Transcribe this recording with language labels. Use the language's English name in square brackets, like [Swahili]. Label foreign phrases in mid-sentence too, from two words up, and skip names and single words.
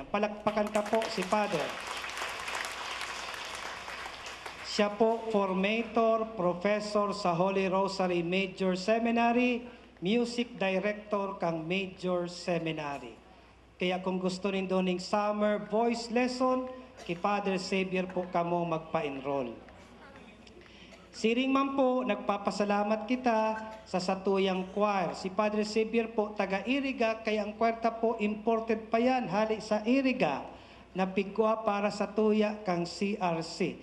[Bikol] Palakpakan ka po si Father. Siya po formator, professor sa Holy Rosary Major Seminary, [English] music director [Bikol] kang Major Seminary. Kaya kung gusto rin doon ng [English] summer voice lesson, [Bikol] kay Father Xavier po kamo magpa-enroll. Siring man po, nagpapasalamat kita sa satuyang choir. Si Padre Xavier po, taga-Iriga, kaya ang kwarta po, imported pa yan, hali sa Iriga, na pigwa para sa tuya kang CRC.